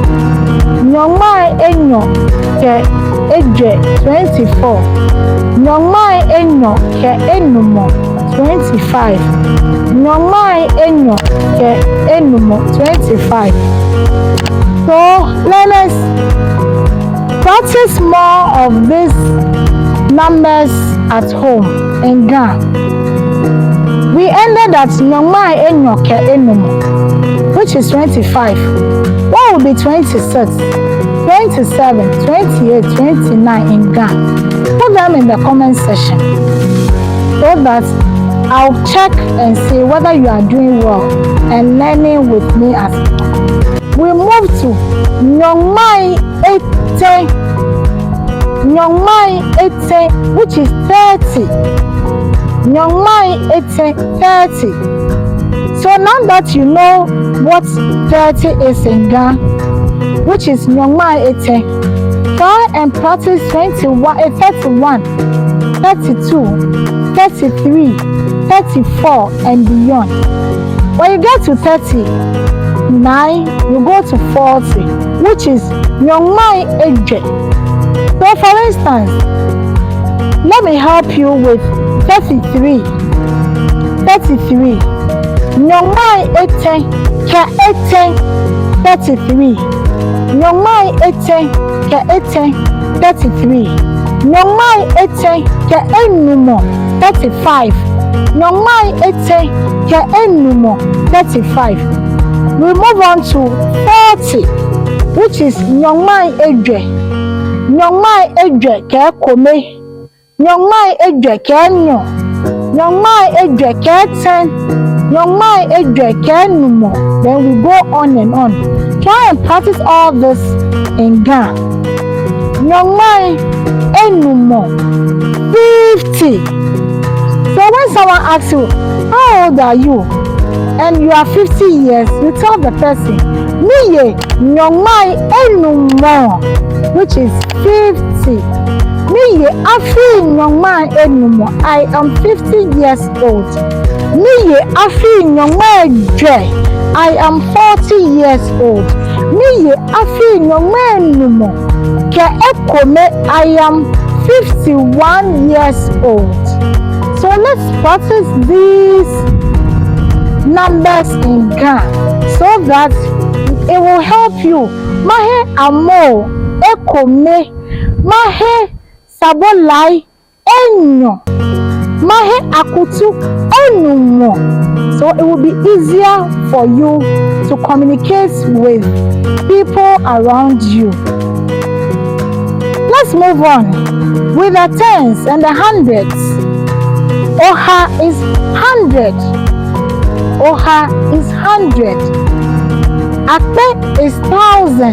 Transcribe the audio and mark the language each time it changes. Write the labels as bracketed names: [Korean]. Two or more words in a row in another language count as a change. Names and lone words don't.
[Ga] Nyongmai enyo ke eje 24. Nyongmai enyo ke enumo 25. Nyongmai enyo ke enumo 25. [English] So let us practice more of these numbers at home in Ghana. We ended at [Ga] nyongmai enyo ke enumo, [English] which is 25. What will be 26, 27, 28, 29 in Ghana? Put them in the comment section so that I'll check and see whether you are doing well and learning with me as we move to [Ga] nyongmai ete. Nyongmai ete, [English] which is 30. [Ga] Nyongmai ete 30. [English] So now that you know what 30 is in Ghana, which is [Ga] nyongmai ete, [English] try and practice 31, 32, 33, 34 and beyond. When you get to 39, you go to 40, which is [Ga] nyongmai eje. [English] So for instance, let me help you with 33. 33. [Ga] Nyongmai ete ke ete 33. Nyongmai ete ke ete 33. Nyongmai ete ke enumo 35. Nyongmai ete ke enumo 35. [English] We move on to 40, which is [Ga] nyongmai eje. Nyongmai eje ke kome. Nyongmai eje ke enyo. Nyongmai eje ke 10. Nyongmai eje ke enumo. [English] Then we go on and on. Try and practice all this in Ghana. [Ga] Nyongmai enumo 50. [English] So when someone asks you, how old are you? And you are 50 years, you tell the person, [Ga] Miye nyongmai enumo, [English] which is 50. [Ga] Miye afi nyongmai enumo, [English] I am 50 years old. [Ga] Miye afi nyongmai je, [English] I am 40 years old. [Ga] Miye afi nyongmai enumo, ke ekome, [English] I am 51 years old. So let's practice these numbers in Ghana so that it will help you. [Ga] Mahe amo ekome, mahe sabolai enyo, mahe akutu onumo. [English] So it will be easier for you to communicate with people around you. Let's move on with the tens and the hundreds. Oha is 100. Oha is 100. Akpe is 1,000.